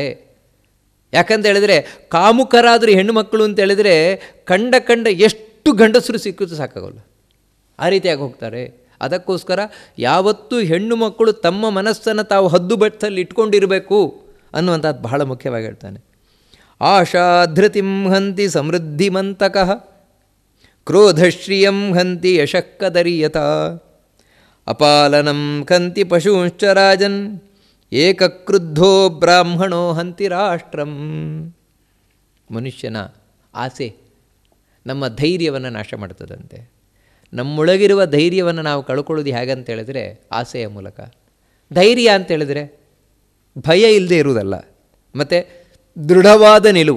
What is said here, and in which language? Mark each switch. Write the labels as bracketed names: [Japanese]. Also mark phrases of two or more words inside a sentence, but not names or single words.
[Kannada] ಯಾಕಂತ ಹೇಳಿದರೆ ಕಾಮುಕರಾದರೂ ಹೆಣ್ಣು ಮಕ್ಕಳು ಅಂತ ಹೇಳಿದರೆ ಕಂಡ ಎಷ್ಟು ಗಂಡಸರು ಸಿಕ್ಕಿದ್ರು ಸಾಕಾಗೋಲ್ಲ, ಆ ರೀತಿಯಾಗಿ ಹೋಗ್ತಾರೆ. ಅದಕ್ಕೋಸ್ಕರ ಯಾವತ್ತೂ ಹೆಣ್ಣು ಮಕ್ಕಳು ತಮ್ಮ ಮನಸ್ಸನ್ನು ತಾವು ಹದ್ದು ಬಟ್ಟಲ್ಲಿ ಇಟ್ಕೊಂಡಿರಬೇಕು ಅನ್ನುವಂಥದ್ದು ಬಹಳ ಮುಖ್ಯವಾಗಿ ಹೇಳ್ತಾನೆ. [Sanskrit] ಆಶಾಧೃತಿಂ ಹಂತಿ ಸಮೃದ್ಧಿಮಂತಕಃ ಕ್ರೋಧಶ್ರಿಯಂ ಹಂತಿ ಯಶಃಕದರ್ಯತ ಅಪಾಲನಂ ಕಂತಿ ಪಶೂಂಶ್ಚ ರಾಜನ್ ಏಕಕ್ರುದ್ಧೋ ಬ್ರಾಹ್ಮಣೋ ಹಂತಿ ರಾಷ್ಟ್ರಂ. [Kannada] ಮನುಷ್ಯನ ಆಸೆ ನಮ್ಮ ಧೈರ್ಯವನ್ನು ನಾಶ ಮಾಡ್ತದಂತೆ. ನಮ್ಮೊಳಗಿರುವ ಧೈರ್ಯವನ್ನು ನಾವು ಕಳ್ಕೊಳ್ಳೋದು ಹೇಗಂತ ಹೇಳಿದ್ರೆ ಆಸೆಯ ಮೂಲಕ. ಧೈರ್ಯ ಅಂತೇಳಿದರೆ ಭಯ ಇಲ್ಲದೆ ಇರುವುದಲ್ಲ, ಮತ್ತು ದೃಢವಾದ ನಿಲುವು.